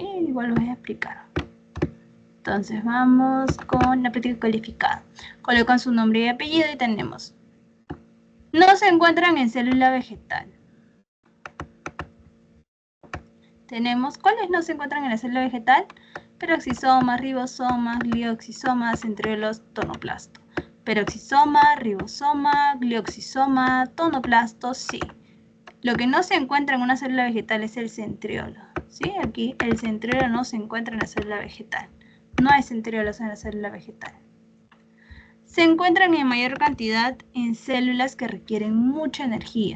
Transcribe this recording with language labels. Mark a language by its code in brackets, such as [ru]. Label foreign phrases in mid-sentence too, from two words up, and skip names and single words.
[es] Igual los voy a explicar. Entonces vamos con la práctica calificada. Colocan su nombre y apellido y tenemos. No se encuentran en célula vegetal. Tenemos, ¿cuáles no se encuentran en la célula vegetal? Peroxisomas, ribosomas, glioxisomas, centriolos, tonoplasto. Peroxisoma, ribosoma, glioxisoma, tonoplasto, sí. Lo que no se encuentra en una célula vegetal es el centriolo. ¿Sí? Aquí el centriolo no se encuentra en la célula vegetal. No hay centriolos en la célula vegetal. Se encuentran en mayor cantidad en células que requieren mucha energía.